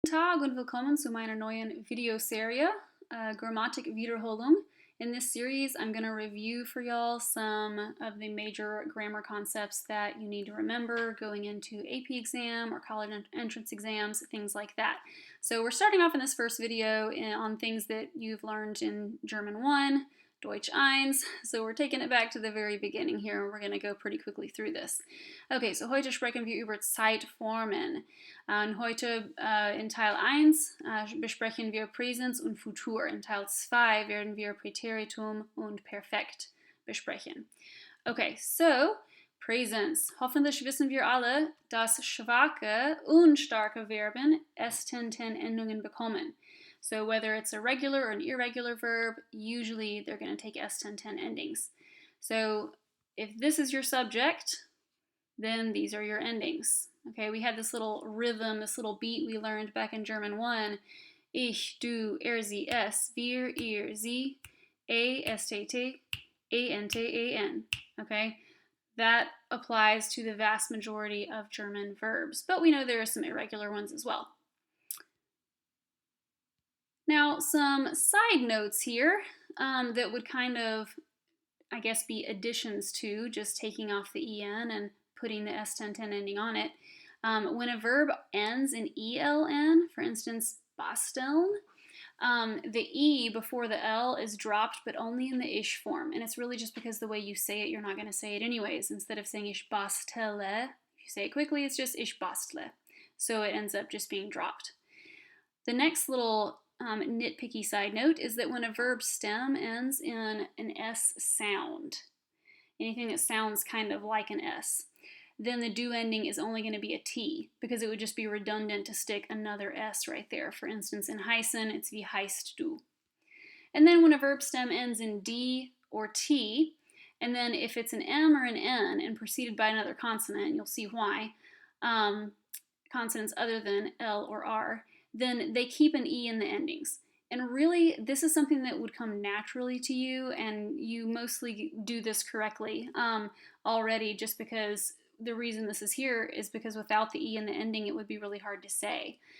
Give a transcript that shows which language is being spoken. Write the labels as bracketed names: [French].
[German] Tag und willkommen zu meiner neuen Videoserie, Grammatik-Wiederholung. [English] In this series, I'm going to review for y'all some of the major grammar concepts that you need to remember going into AP exam or college entrance exams, things like that. So we're starting off in this first video on things that you've learned in German 1, Deutsch 1. So we're taking it back to the very beginning here, and we're going to go pretty quickly through this. [German] Okay, so heute sprechen wir über Zeitformen. Und heute in Teil 1 besprechen wir Präsens und Futur. In Teil 2 werden wir Präteritum und Perfekt besprechen. Okay, so Präsens. Hoffentlich wissen wir alle, dass schwache und starke Verben S-Ten-Ten-Endungen bekommen. [English] So whether it's a regular or an irregular verb, usually they're going to take S-Ten-Ten endings. So if this is your subject, then these are your endings. Okay, we had this little rhythm, this little beat we learned back in German 1. [German] Ich, du, sie, es, wir, ihr, sie, STT, ANT. [English] Okay, that applies to the vast majority of German verbs, but we know there are some irregular ones as well. Now, some side notes here that would kind of, I guess, be additions to just taking off the EN and putting the S-Ten-Ten ending on it. When a verb ends in ELN, for instance, basteln, the E before the L is dropped, but only in the ish form. And it's really just because the way you say it, you're not going to say it anyways. Instead of saying [German] ich bastele, [English] if you say it quickly, it's just [German] ich bastle. [English] So it ends up just being dropped. The next little nitpicky side note is that when a verb stem ends in an S sound, anything that sounds kind of like an S, then the do ending is only going to be a T, because it would just be redundant to stick another S right there. For instance, in heißen, it's [German] wie heißt du. [English] And then when a verb stem ends in D or T, and then if it's an M or an N and preceded by another consonant, you'll see why, consonants other than L or R, then they keep an E in the endings. And really, this is something that would come naturally to you, and you mostly do this correctly already, just because the reason this is here is because without the E in the ending, it would be really hard to say.